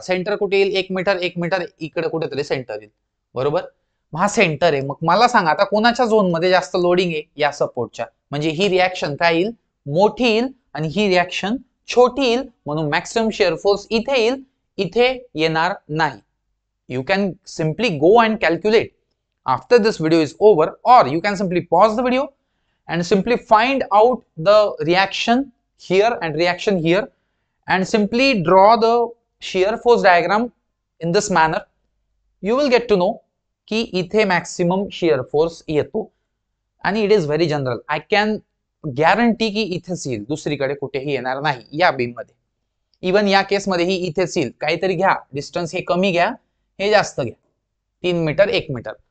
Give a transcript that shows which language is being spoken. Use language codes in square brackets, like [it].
[mr] Centre कुठे येईल, 1 metre 1 metre इकडे कुठेतरी सेंटर येईल, बरोबर. हा सेंटर आहे. मग मला सांगा आता कोणाच्या झोन मध्ये जास्त लोडिंग आहे, या सपोर्टच्या. म्हणजे ही रिॲक्शन काय येईल, मोठी येईल आणि ही रिॲक्शन छोटी येईल, म्हणून मॅक्सिमम शियर फोर्स इथे येईल, इथे येणार नाही. [en] You can simply go and calculate after this video is over, or you can simply pause the video and simply find out the reaction here and reaction here and simply draw the shear force diagram in this manner. You will get to know [mr] की इथे maximum shear force येतो आणि [en] It is very general. I can guarantee [mr] की इथेच येईल, दुसरीकडे कुठेही येणार नाही या बीम मध्ये. इवन या केसमध्येही इथेच येईल. काहीतरी घ्या, डिस्टन्स हे कमी घ्या, हे जास्त घ्या, 3 मीटर 1 मीटर.